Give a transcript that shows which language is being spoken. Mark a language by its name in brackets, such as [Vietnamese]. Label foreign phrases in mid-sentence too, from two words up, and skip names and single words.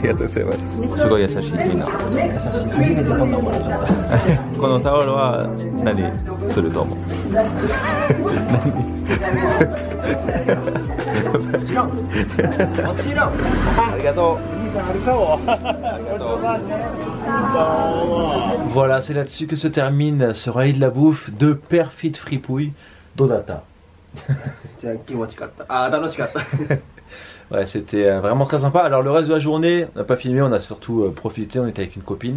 [Japanese] ありがとうございます。すごい優しいみんな。優しい。初めてこんなもらっちゃった。このタオルは何すると思う？もちろん。もちろん。 [French] ありがとう。Voilà, c'est là-dessus que se termine ce rallye de la bouffe de Perfide Fripouille d'Odata. Ouais, c'était vraiment très sympa. Alors le reste de la journée, on n'a pas filmé, on a surtout profité, on était avec une copine.